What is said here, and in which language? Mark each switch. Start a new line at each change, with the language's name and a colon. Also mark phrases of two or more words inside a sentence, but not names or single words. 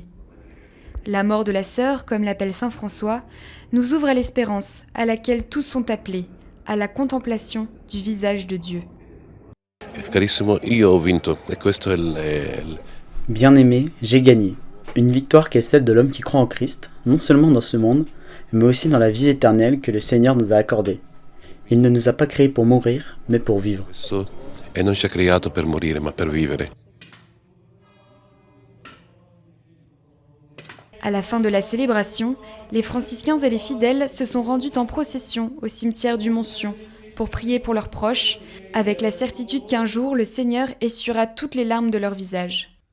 French: La mort de la sœur, comme l'appelle saint François, nous ouvre à l'espérance à laquelle tous sont appelés, à la contemplation du visage de Dieu. Bien-aimé, j'ai gagné. Une victoire qui est celle de l'homme qui croit en Christ, non seulement dans ce monde, mais aussi dans la vie éternelle que le Seigneur nous a accordée. Il ne nous a pas créés pour mourir, mais pour vivre.
Italian: E non ci ha creato per morire, ma per vivere.
French: À la fin de la célébration, les franciscains et les fidèles se sont rendus en procession au cimetière du Mont-Sion pour prier pour leurs proches, avec la certitude qu'un jour le Seigneur essuiera toutes les larmes de leur visage.